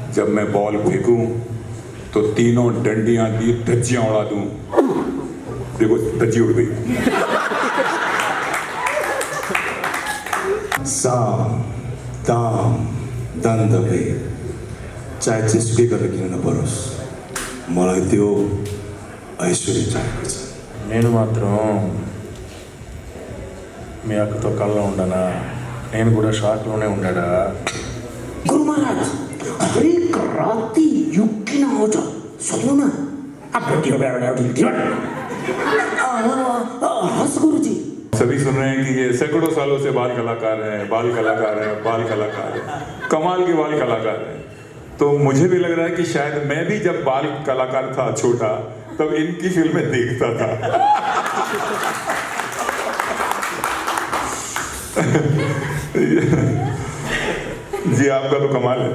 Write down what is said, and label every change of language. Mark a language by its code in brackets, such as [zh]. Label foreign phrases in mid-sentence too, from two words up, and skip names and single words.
[hi] जब मैं बॉल फेंकूं तो तीनों डंडियां दी धज्जियां उड़ा दूं। देखो धज्जी उड़ गई। साम दाम दंदवे चाहे जिसके [ne] गरेर न परोस् मलाई त्यो ఐశ్వర్య चाहिएको छ। [te] నేను మాత్రం మీ అక్కతో కళ్ళలో ఉండనా? నేను కూడా షాక్లోనే ఉన్నాడా? [ne] गुरु महाराज हरेक राति यो किन आउँछ सोध्नु न। हस् गुरुजी। [hi] सभी सुन रहे हैं कि ये सैकड़ों सालों से बाल कलाकार हैं, बाल कलाकार हैं, बाल कलाकार हैं, कमाल के बाल कलाकार हैं। तो मुझे भी लग रहा है कि शायद मैं भी जब बाल कलाकार था छोटा तब इनकी फिल्में देखता था। जी आपका तो कमाल है।